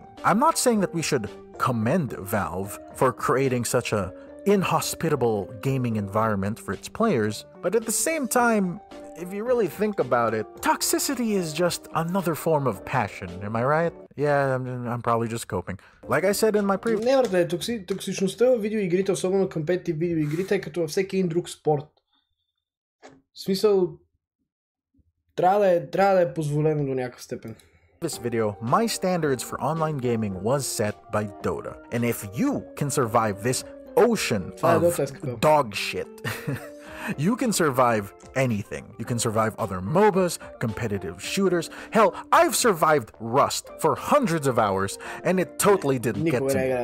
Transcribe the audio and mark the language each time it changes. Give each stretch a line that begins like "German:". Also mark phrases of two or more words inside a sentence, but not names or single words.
English: I'm not saying that we should commend Valve for creating such a inhospitable gaming environment for its players, but at the same time, if you really think about it, toxicity is just another form of passion, am I right? Yeah, I'm probably just coping. Like I said in my previous...
Bulgarian: Не, брате, токсичността в видеоигрите, особено компетитив видеоигрите, е като във всеки един друг спорт. В смисъл, трябва да е позволено до някакъв степен.
English: This video, my standards for online gaming was set by Dota. And if you can survive this ocean of dog shit, You can survive anything. You can survive other MOBAs, competitive shooters. Hell, I've survived Rust for hundreds of hours, and it totally didn't get to me.